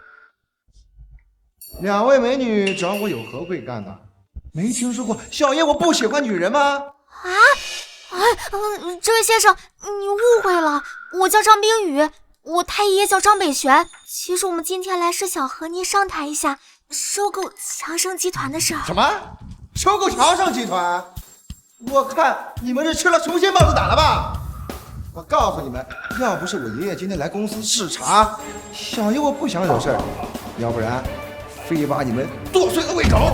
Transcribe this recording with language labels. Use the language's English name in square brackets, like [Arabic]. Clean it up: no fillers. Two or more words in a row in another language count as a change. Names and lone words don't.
[Chinese] 2 位美女找我有何貴幹呢？沒聽說過小爺我不喜歡女人嗎？這位先生，你誤會了，我叫張冰雨，我太爺叫張北玄。其實我們今天來是想和您商談一下收購強盛集團的事兒。什麼？收購強盛集團？我看你們是吃了雄心豹子膽了吧？我告訴你們，要不是我爺爺今天來公司視察，小爺我不想惹事兒，要不然非把你們剁碎了餵狗。